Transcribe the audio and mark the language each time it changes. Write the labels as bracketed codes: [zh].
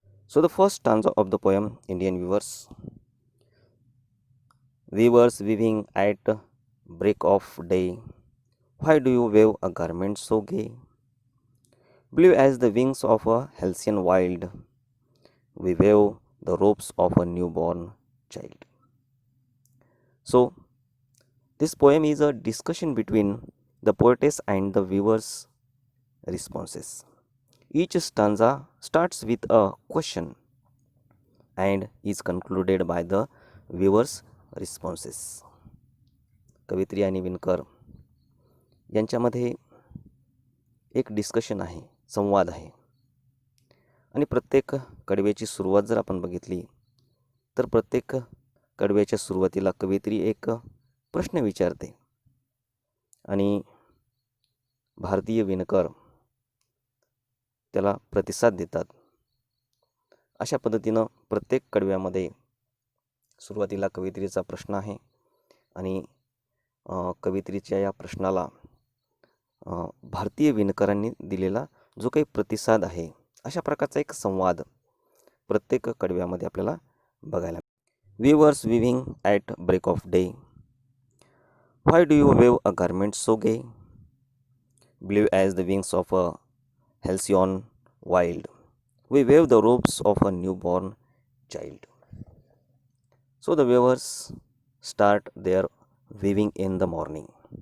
[en] So the first stanza of the poem Indian viewers. Weavers weaving at break of day, why do you weave a garment so gay? Blue as the wings of a halcyon wild, we weave the robes of a newborn child. So, this poem is a discussion between the poetess and the viewer's responses. Each stanza starts with a question and is concluded by the viewer's responses. [mr] कवयित्री आणि विणकर यांच्यामध्ये एक discussion आहे, संवाद आहे आणि प्रत्येक कडव्याची सुरुवात जर आपण बघितली तर प्रत्येक कडव्याच्या सुरुवातीला कवयित्री एक प्रश्न विचारते आणि भारतीय विणकर त्याला प्रतिसाद देतात. अशा पद्धतीनं प्रत्येक कडव्यामध्ये सुरुवातीला कवयित्रीचा प्रश्न आहे आणि कवयित्रीच्या या प्रश्नाला भारतीय विणकरांनी दिलेला जो काही प्रतिसाद आहे, अशा प्रकारचा एक संवाद प्रत्येक कडव्यामध्ये आपल्याला बघायला. [en] Weavers weaving at break of day. Why do you weave a garment so gay? Blue as the wings of a halcyon wild. We wave the robes of a newborn child. So the weavers start their weaving in the morning.